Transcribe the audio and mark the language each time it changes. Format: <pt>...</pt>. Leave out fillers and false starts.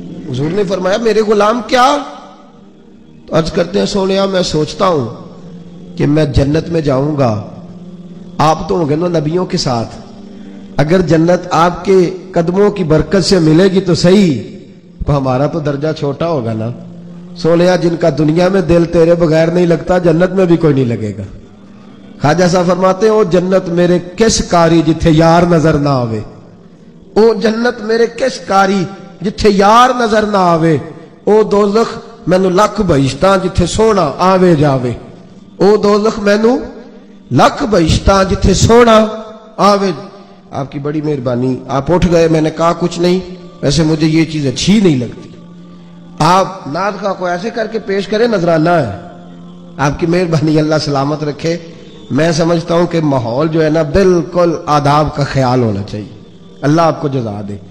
<ur>حضور نے فرمایا میرے غلام کیا؟ تو عرض کرتے ہیں سونے میں سوچتا ہوں کہ میں جنت میں جاؤں گا, آپ تو ہوں گے نا نبیوں کے ساتھ, اگر جنت آپ کے قدموں کی برکت سے ملے گی تو صحیح, تو ہمارا تو درجہ چھوٹا ہوگا نا. سونیا جن کا دنیا میں دل تیرے بغیر نہیں لگتا جنت میں بھی کوئی نہیں لگے گا. خواجہ صاحب فرماتے ہیں</ur> <pa>او جنت میرے کس کاری جتھے یار نظر نہ آوے, او جنت میرے کس کاری جتھے یار نظر نہ آوے, او دوزخ مینو لکھ بہشتاں جتھے سونا آوے جاوے, او دوزخ مینو لکھ بہشتاں جتھے سونا آوے.</pa> <ur>آپ کی بڑی مہربانی, آپ اٹھ گئے, میں نے کہا کچھ نہیں, ویسے مجھے یہ چیز اچھی نہیں لگتی. آپ نعت خواہ کو ایسے کر کے پیش کریں نذرانہ ہے. آپ کی مہربانی, اللہ سلامت رکھے. میں سمجھتا ہوں کہ ماحول جو ہے نا بالکل آداب کا خیال ہونا چاہیے. اللہ آپ کو جزا دے.</ur>